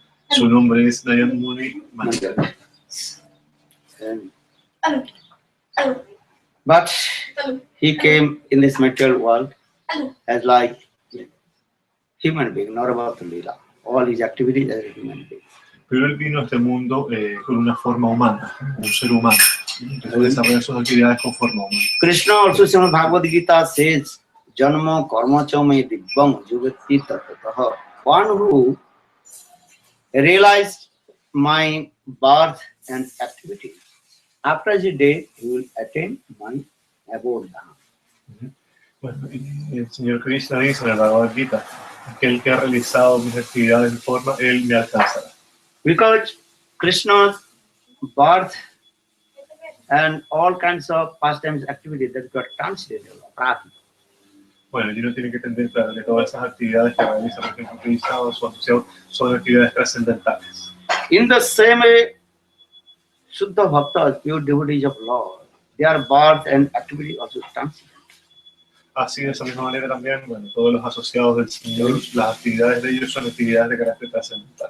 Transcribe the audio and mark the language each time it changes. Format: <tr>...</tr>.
<es>Su nombre es Nayan Muni Manjari.</es> <en>But he came in this material world as like human being, not about the Leela. All his activities as a human being.</en> <es>Pero él vino a este mundo con una forma humana, un ser humano. Empezó a desarrollar sus actividades con forma humana.</es> <en>Krishna also Srimad Bhagavad Gita says,</en> <sa>Janma karma chame dibbam jugati tatataha.</sa> <en>One who realized my birth and activity, after his death, he will attain my abode.</en> <es>Bueno, el Señor Krishna dice en el Bhagavad Gita, aquel que ha realizado mis actividades de forma, él me alcanzará.</es> <en>Because Krishna's birth and all kinds of pastimes activities that got translated.</en> <es>Bueno, y uno tiene que entender claro que todas esas actividades que realiza, por ejemplo, Krishna o su asociado, son actividades trascendentales.</es> <en>In the same way, Shuddha Bhaktas, pure devotees of Lord, their birth and activity also translated.</en> <es>Así de esa misma manera también, bueno, todos los asociados del Señor, las actividades de ellos son actividades de carácter trascendental.</es>